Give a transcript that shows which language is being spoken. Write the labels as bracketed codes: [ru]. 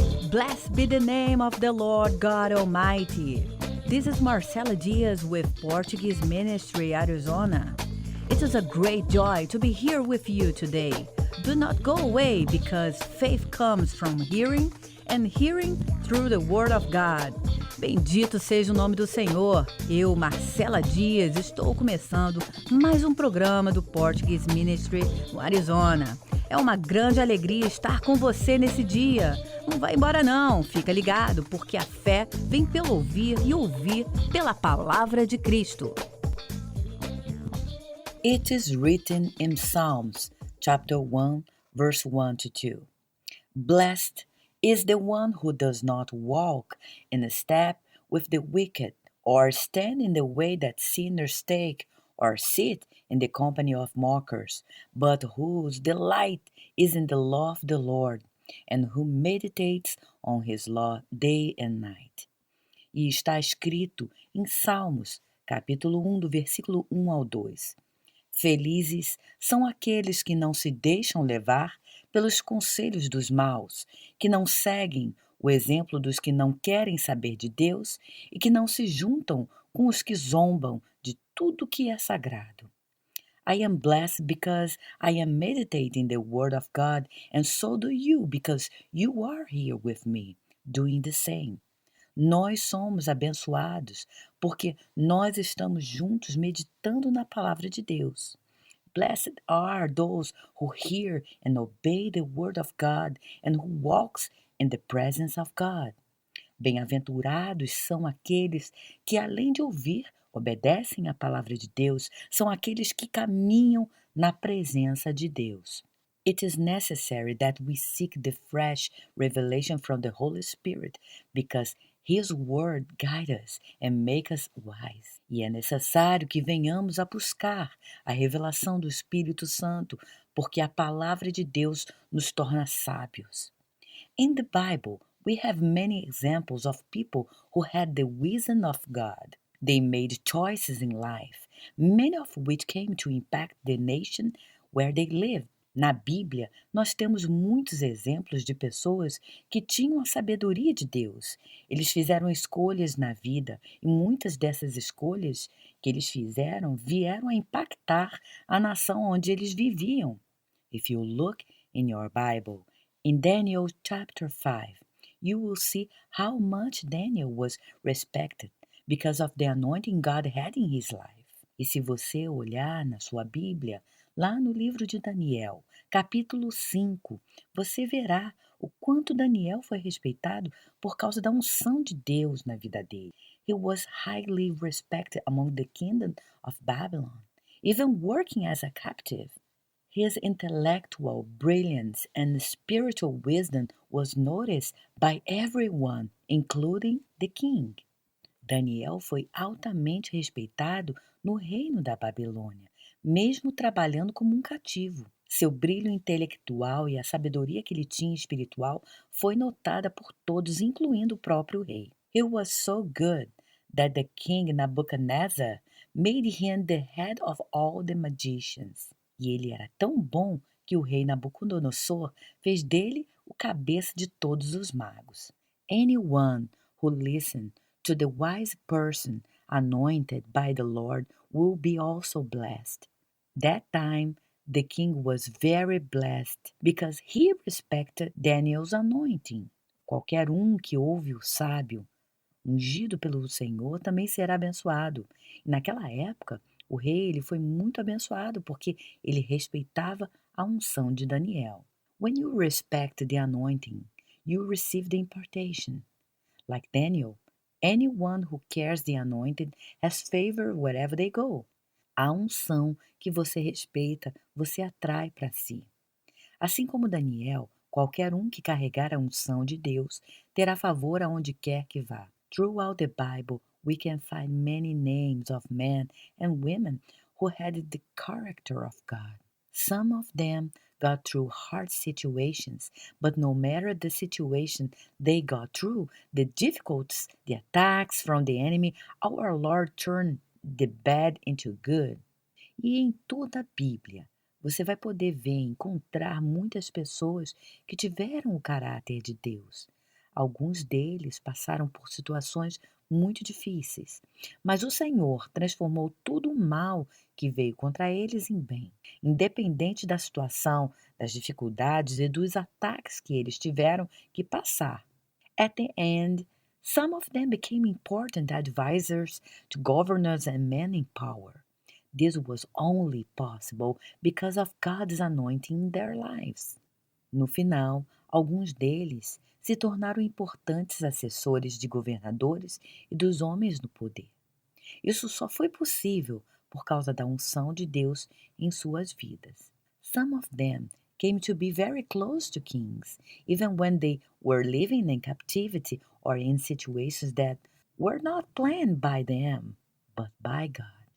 [en] Blessed be the name of the Lord God Almighty. This is Marcela Diaz with Portuguese Ministry Arizona. It is a great joy to be here with you today. Do not go away because faith comes from hearing and hearing through the Word of God. [pt] Bendito seja o nome do Senhor. Eu, Marcela Dias, estou começando mais um programa do Portuguese Ministry no Arizona. É uma grande alegria estar com você nesse dia. Não vai embora não, fica ligado, porque a fé vem pelo ouvir e ouvir pela palavra de Cristo. [en] It is written in Psalms, chapter 1, verse 1 to 2. Blessed is the one who does not walk in step with the wicked, or stand in the way that sinners take, or sit in the company of mockers, but whose delight is in the law of the Lord, and who meditates on his law day and night. [pt] E está escrito em Salmos, capítulo 1, do versículo 1 ao 2. Felizes são aqueles que não se deixam levar pelos conselhos dos maus, que não seguem o exemplo dos que não querem saber de Deus e que não se juntam com os que zombam de tudo que é sagrado. [en] I am blessed because I am meditating the word of God, and so do you, because you are here with me, doing the same. [pt] Nós somos abençoados porque nós estamos juntos meditando na palavra de Deus. [en] Blessed are those who hear and obey the word of God and who walks in the presence of God. [pt] Bem-aventurados são aqueles que, além de ouvir, obedecem à palavra de Deus, são aqueles que caminham na presença de Deus. [en] It is necessary that we seek the fresh revelation from the Holy Spirit, because His word guides us and makes us wise. [pt] E é necessário que venhamos a buscar a revelação do Espírito Santo, porque a palavra de Deus nos torna sábios. [en] In the Bible, we have many examples of people who had the wisdom of God. They made choices in life, many of which came to impact the nation where they lived. [pt] Na Bíblia, nós temos muitos exemplos de pessoas que tinham a sabedoria de Deus. Eles fizeram escolhas na vida e muitas dessas escolhas que eles fizeram vieram a impactar a nação onde eles viviam. [en] If you look in your Bible, in Daniel chapter 5, you will see how much Daniel was respected because of the anointing God had in his life. [pt] E se você olhar na sua Bíblia, lá no livro de Daniel, capítulo 5, você verá o quanto Daniel foi respeitado por causa da unção de Deus na vida dele. [en] He was highly respected among the kingdom of Babylon, even working as a captive. His intellectual brilliance and spiritual wisdom was noticed by everyone, including the king. [pt] Daniel foi altamente respeitado no reino da Babilônia, mesmo trabalhando como um cativo. Seu brilho intelectual e a sabedoria que ele tinha espiritual foi notada por todos, incluindo o próprio rei. [en] He was so good that the king Nebuchadnezzar made him the head of all the magicians. [pt] E ele era tão bom que o rei Nabucodonosor fez dele o cabeça de todos os magos. [en] Anyone who listens to the wise person anointed by the Lord will be also blessed. That time the king was very blessed because he respected Daniel's anointing. [pt] Qualquer que ouve o sábio, ungido pelo Senhor, também será abençoado. E naquela época, o rei ele foi muito abençoado porque ele respeitava a unção de Daniel. [en] When you respect the anointing, you receive the impartation. Like Daniel, anyone who carries the anointed has favor wherever they go. [pt] A unção que você respeita, você atrai para si. Assim como Daniel, qualquer que carregar a unção de Deus terá favor aonde quer que vá. [en] Throughout the Bible, we can find many names of men and women who had the character of God. Some of them got through hard situations, but no matter the situation they got through, the difficulties, the attacks from the enemy, our Lord turned the bad into good. [pt] E em toda a Bíblia, você vai poder ver, encontrar muitas pessoas que tiveram o caráter de Deus. Alguns deles passaram por situações muito difíceis, mas o Senhor transformou todo o mal que veio contra eles em bem. Independente da situação, das dificuldades e dos ataques que eles tiveram que passar. [en] At the end, some of them became important advisors to governors and men in power. This was only possible because of God's anointing in their lives. [pt] No final, alguns deles se tornaram importantes assessores de governadores e dos homens no poder. Isso só foi possível por causa da unção de Deus em suas vidas. [en] Some of them came to be very close to kings, even when they were living in captivity or in situations that were not planned by them, but by God.